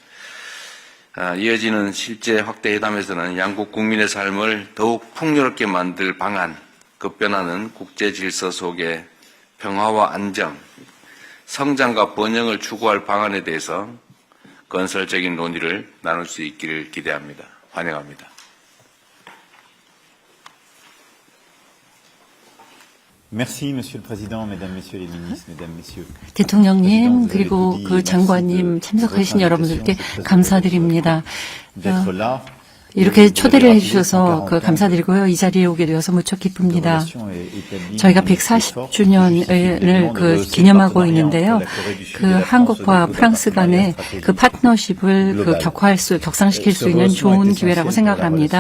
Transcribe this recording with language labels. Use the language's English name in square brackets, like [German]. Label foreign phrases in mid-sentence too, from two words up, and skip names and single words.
[Korean] 이어지는 실제 확대 회담에서는 양국 국민의 삶을 더욱 풍요롭게 만들 방안, 급변하는 국제 질서 속에 평화와 안정, 성장과 번영을 추구할 방안에 대해서 건설적인 논의를 나눌 수 있기를 기대합니다. 환영합니다. [French] Merci, Monsieur le Président, Mesdames, Messieurs les ministres, Mesdames, Messieurs. [Korean] 대통령님 그리고 그 장관님 참석하신 여러분들께 감사드립니다. [French] D'être là. [Korean] 이렇게 초대를 해주셔서 감사드리고요. 이 자리에 오게 되어서 무척 기쁩니다. 저희가 140주년을 기념하고 있는데요. 한국과 프랑스 간의 파트너십을 격상시킬 수 있는 좋은 기회라고 생각을 합니다.